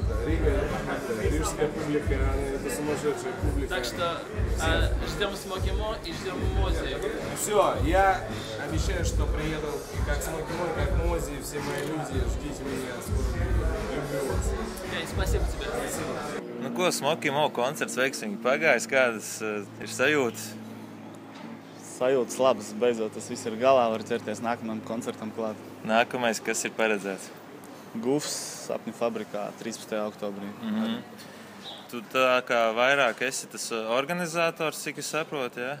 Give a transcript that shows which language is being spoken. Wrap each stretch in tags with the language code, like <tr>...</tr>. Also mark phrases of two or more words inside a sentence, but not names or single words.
<ru>Рига, рижская публика, это сумасшедшая публика. Так что ждем Smoky Mo и ждем Мози. Все, я обещаю, что приеду как Smoky Mo, как Мози, все мои люди, ждите меня, скоро люблю вас. Spasibo тебе.</ru> <lv>Nu, ko Smoky Mo koncerts veiksmīgi pagājis, kādas ir sajūtas? Sajūtas labas, beidzot tas viss ir galā, var ķerties nākamajam koncertam klāt. Nākamais, kas ir paredzēts? Gufs Sapņu fabrikā 13. oktobrī. Tu tā kā vairāk esi tas organizators, cik es saprotu, ja?</lv>